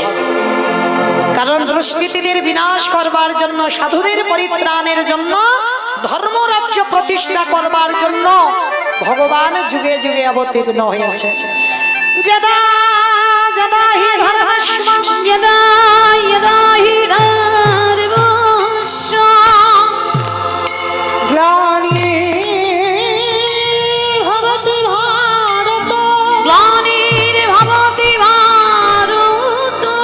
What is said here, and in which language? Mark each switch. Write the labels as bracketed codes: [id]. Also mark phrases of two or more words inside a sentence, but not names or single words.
[bn] কারণ দুষ্কৃতীদের বিনাশ করবার জন্য, সাধুদের পরিত্রাণের জন্য, ধর্মরাজ্য প্রতিষ্ঠা করবার জন্য ভগবান যুগে যুগে অবতীর্ণ হয়েছে। [sa] যদা যদা হি ধর্মস্মং यदा यदा हि धर्मस्य গ্লানির্ভবতি ভারত ग्लानिर्भवति भारत